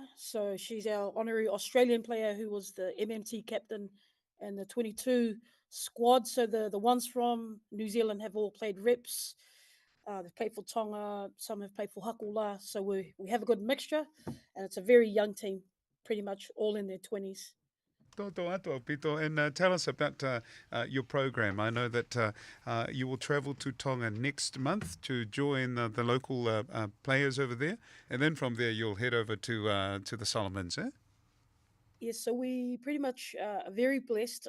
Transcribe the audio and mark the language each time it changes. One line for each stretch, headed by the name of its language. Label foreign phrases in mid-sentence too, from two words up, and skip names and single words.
English: So she's our honorary Australian player who was the MMT captain and the 22 squad. So the ones from New Zealand have all played reps. They've played for Tonga. Some have played for Hakola. So we have a good mixture, and it's a very young team, pretty much all in their 20s. Toto ato, Pito, and tell us about your program. I know that you will travel to Tonga next month to join the local players over there, and then from there you'll head over to the Solomons, eh? Yes, so we pretty much are very blessed.